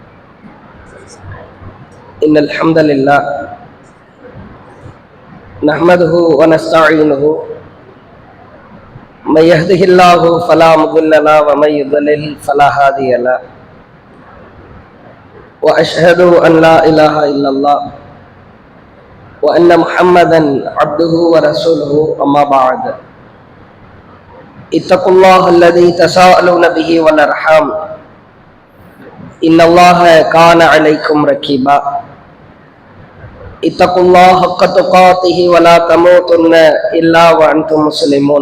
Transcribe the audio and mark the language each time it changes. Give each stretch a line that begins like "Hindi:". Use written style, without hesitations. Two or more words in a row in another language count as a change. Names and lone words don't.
Arabic: إن الحمد لله نحمده ونستعينه من يهده الله فلا مضل له ومن يضلل فلا هادي له وأشهد أن لا إله إلا الله وأن محمدا عبده ورسوله. أما بعد. اتقوا الله الذي تساءلون به والارحام ان الله كان عليكم رقيبا. اتقوا الله حق تقاته ولا تموتن الا وانتم مسلمون.